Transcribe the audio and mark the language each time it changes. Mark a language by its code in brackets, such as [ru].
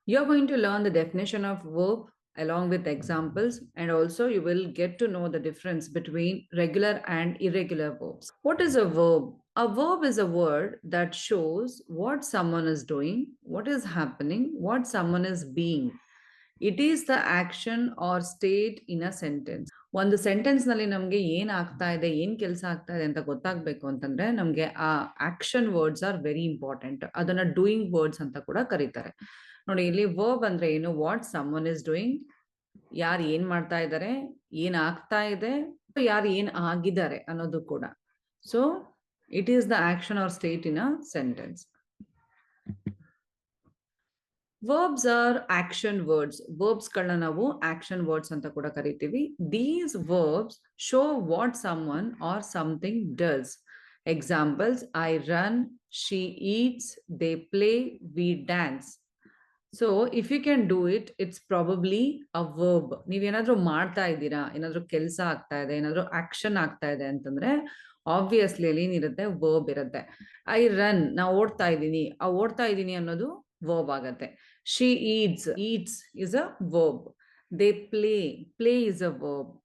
[en] You're going to learn the definition of verb along with examples, and also you will get to know the difference between regular and irregular verbs. What is a verb? A verb is a word that shows what someone is doing, what is happening, what someone is being. It is the action or state in a sentence. [kn] ಒಂದು sentence ನಲ್ಲಿ ನಮ್ಗೆ ಏನ್ ಆಗ್ತಾ ಇದೆ ಏನ್ ಕೆಲಸ ಆಗ್ತಾ ಇದೆ ಅಂತ ಗೊತ್ತಾಗ್ಬೇಕು ಅಂತಂದ್ರೆ ನಮ್ಗೆ ಆ [en] Action words are very important. [kn] ಅದನ್ನ ಡೂಯಿಂಗ್ ವರ್ಡ್ಸ್ ಅಂತ ಕೂಡ ಕರೀತಾರೆ. ನೋಡಿ, ಇಲ್ಲಿ ವರ್ಬ್ ಅಂದ್ರೆ ಏನು? [en] what someone is doing, [kn] ಯಾರು ಏನ್ ಮಾಡ್ತಾ ಇದ್ದಾರೆ, ಏನ್ ಆಗ್ತಾ ಇದೆ, ಯಾರು ಏನ್ ಆಗಿದ್ದಾರೆ ಅನ್ನೋದು ಕೂಡ. [en] So it is the action or state in a sentence. Verbs are action words. Verbs ಗಳನ್ನ ನಾವು action words [kn] ಅಂತ ಕೂಡ ಕರಿತೀವಿ. [en] These verbs show what someone or something does. Examples: I run, she eats, they play, we dance. So if you can do it, it's probably a verb. [kn] ನೀವೇನಾದ್ರೂ ಮಾಡ್ತಾ ಇದ್ದೀರಾ, ಏನಾದ್ರೂ ಕೆಲಸ ಆಗ್ತಾ ಇದೆ, ಏನಾದ್ರೂ ಆಕ್ಷನ್ ಆಗ್ತಾ ಇದೆ ಅಂತಂದ್ರೆ ಆಬ್ವಿಯಸ್ಲಿ ಅಲ್ಲಿ ಏನಿರುತ್ತೆ, ವರ್ಬ್ ಇರುತ್ತೆ. [en] I run, [kn] ನಾ ಓಡ್ತಾ ಇದ್ದೀನಿ, ಆ ಓಡ್ತಾ ಇದ್ದೀನಿ ಅನ್ನೋದು verb ಆಗತ್ತೆ. [en] She eats is a verb. They play is a verb.